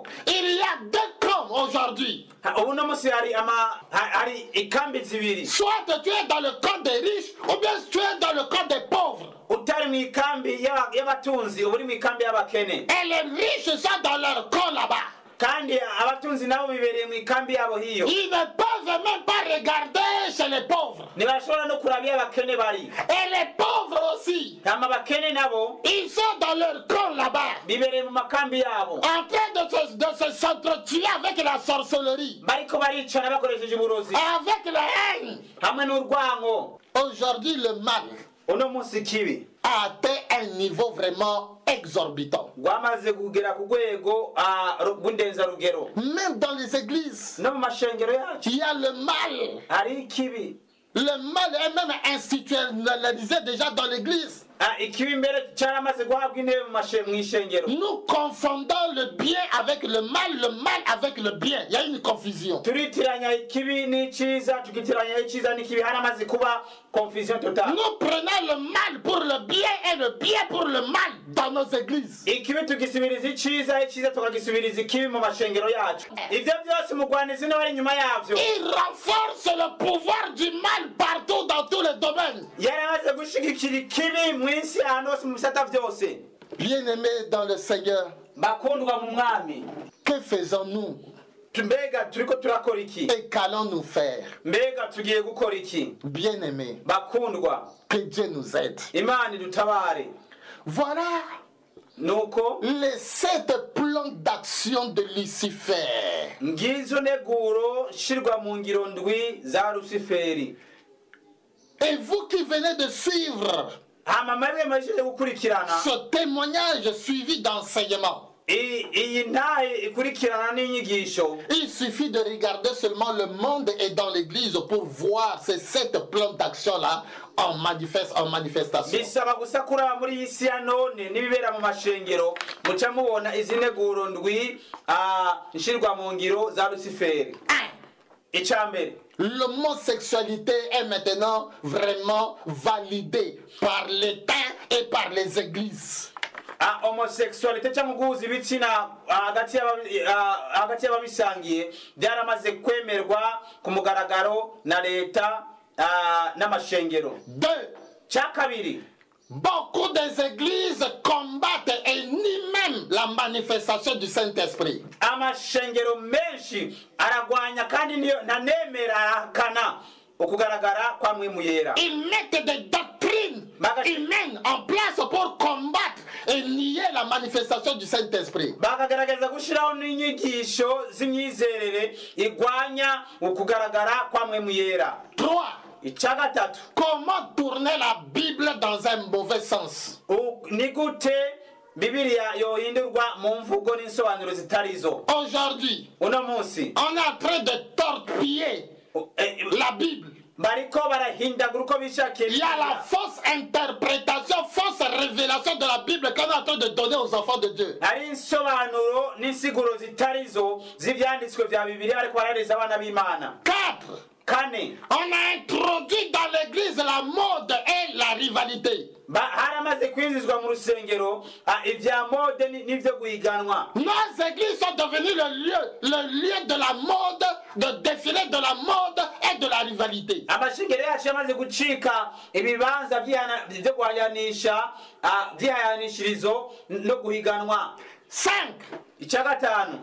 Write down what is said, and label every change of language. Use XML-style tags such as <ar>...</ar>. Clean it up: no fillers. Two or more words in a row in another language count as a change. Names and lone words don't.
<fr>Il y a deux camps aujourd'hui.</fr> <rn>Unamusi hari ikambi zibiri.</rn> <fr>Soit tu es dans le camp des riches ou bien tu es dans le camp des pauvres.</fr> <rn>Utari mu ikambi y'abatunzi uburi mu ikambi y'abakene.</rn> <fr>Et les riches sont dans leur camp là-bas.</fr> <rn>Kandi abatunzi nabo bibereye mu ikambi yabo hiyo.</rn> <fr>Ils ne peuvent même pas regarder chez les pauvres.</fr> <rn>Ntibashobora no kurabya abakene bari.</rn> <fr>Et les pauvres aussi.</fr> <rn>Kama abakene nabo</rn> <fr>Ils sont dans leur camp là-bas.</fr> <rn>bibereye mu makambi yabo.</rn> <fr>En train de s'entretuer avec la sorcellerie.</fr> <rn>Bariko baricana bakoresheje uburozi.</rn> <fr>Avec la haine.</fr> <rn>Hamwe n'urwango.</rn> <fr>Aujourd'hui, le mal</fr> <rn>Uno munsi kibi</rn> <fr>a atteint un niveau vraiment exorbitant.</fr> <rn>gwamaze kugera ku rwego rw'indenza rugero.</rn> <fr>Même dans les églises,</fr> <rn>No mu mashengero yacu</rn> <fr>il y a le mal.</fr> <rn>hari ikibi.</rn> <fr>Le mal est même institutionnalisé déjà dans l'église.</fr> <rn>Ikibi mbere cyaramaze guhabwa intebe mu ishengero.</rn> <fr>Nous confondons le bien avec le mal avec le bien. Il y a une confusion.</fr> <rn>Turitiranya ikibi n'icyiza tukitiranya icyiza n'ikibi haramaze kuba</rn> <fr>confusion totale. Nous prenons le mal pour le bien et le bien pour le mal dans nos églises.</fr> <rn>Ikibi tugisubiriza icyiza tukagisubiriza ikibi mu mashengero yacu. Ivyo byose mugwanizi n'abari inyuma yavyo.</rn> <fr>Il renforce le pouvoir du mal partout dans tous les domaines.</fr> <rn>Yaramaze gushigikira ikibi mu isi ahantu hose mu bisata vyose.</rn> <fr>Bien-aimés dans le Seigneur,</fr> <rn>Bakundwa mu mwami.</rn> <fr>que faisons-nous</fr> <rn>Mbega turiko turakora iki?</rn> <fr>et qu'allons-nous faire?</fr> <rn>Mbega tugiye gukora iki?</rn> <fr>Bien-aimés,</fr> <rn>Bakundwa,</rn> <fr>que Dieu nous aide.</fr> <rn>Imana idutabare.</rn> <fr>Voilà</fr> <rn>Nuko</rn> <fr>les 7 plans d'action de Lucifer.</fr> <rn>ngizo neguro shirwa mu ngiro ndwi za Luciferi.</rn> <fr>Et vous qui venez de suivre</fr> <rn>Mwebwe mwaje gukurikirana</rn> <fr>ce témoignage suivi d'enseignement,</fr> <rn>iyi ntaye ikurikirana n'inyigisho.</rn> <fr>il suffit de regarder seulement le monde et dans l'église pour voir ces 7 plans d'action-là en manifestation.</fr> <rn>Bisaba gusa kuraba muri iyi si ya none n'ibibera mu mashengero muca mubona izi neguro ndwi nshirwa mu ngiro za Luciferi. Icambere,</rn> <fr>L'homosexualité est maintenant vraiment validée par l'État et par les églises.</fr> <rn>Homosexualité cyangwa guhuza ibitsina hagati y'ababisangiye byaramaze kwemerwa ku mugaragaro na leta n'amashengero. 2. Cya kabiri,</rn> <fr>Beaucoup des églises combattent et nient même la manifestation du Saint-Esprit.</fr> <rn>amashengero menshi aragwanya kandi ntanemera arahakana ukugaragara kwa Mpwemu Yera.</rn> <fr>Ils mettent des doctrines humaines en place pour combattre et nier la manifestation du Saint-Esprit.</fr> <rn>bakagaragaza gushyiraho n'inyigisho z'imyizerere igwanya ukugaragara kwa Mpwemu Yera. 3. Icya gatatu,</rn> <fr>Comment tourner la Bible dans un mauvais sens?</fr> <rn>ni gute Bibiliya yohindurwa mu mvugo n'insobanuro zitarizo.</rn> <fr>Aujourd'hui,</fr> <rn>Uno munsi</rn> <fr>on est en train de torpiller la Bible.</fr> <rn>bariko barahindagura uko bishakiye.</rn> <fr>Il y a la fausse interprétation, fausse révélation de la Bible qu'on est en train de donner aux enfants de Dieu.</fr> <rn>hari insobanuro n'insiguro zitarizo z'ivyanditswe vya Bibiliya bariko barareza abana b'Imana. 4. Kane,</rn> <fr>On a introduit dans l'église la mode et la rivalité.</fr> <rn>haramaze kwinjizwa mu rusengero ivya mode n'ivyo guhiganwa.</rn> <fr>Nos églises sont devenues le lieu de la mode, de défilé de la mode et de la rivalité.</fr> <rn>amashengero yacu yamaze gucika ibibanza vyo vyihayanishirizo no guhiganwa. 5. Icya gatanu,</rn>